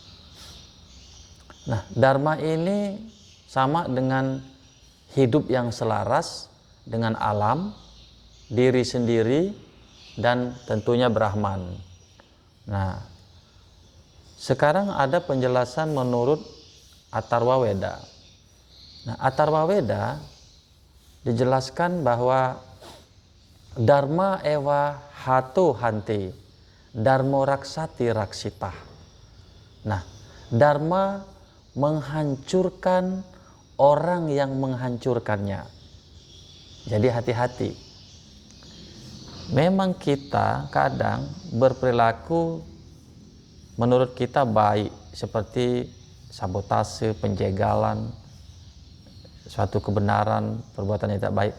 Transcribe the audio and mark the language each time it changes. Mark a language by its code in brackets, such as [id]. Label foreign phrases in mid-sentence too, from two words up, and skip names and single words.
[id] Nah, Dharma ini sama dengan hidup yang selaras dengan alam, diri sendiri, dan tentunya Brahman. Nah, sekarang ada penjelasan menurut Atharva Weda. Nah, Atharva Weda dijelaskan bahwa [sa] Dharma ewa hato hanti, Dharma raksati raksitah. [id] Nah, Dharma menghancurkan orang yang menghancurkannya. Jadi hati-hati. Memang kita kadang berperilaku menurut kita baik, seperti sabotase, penjegalan, suatu kebenaran, perbuatan yang tidak baik.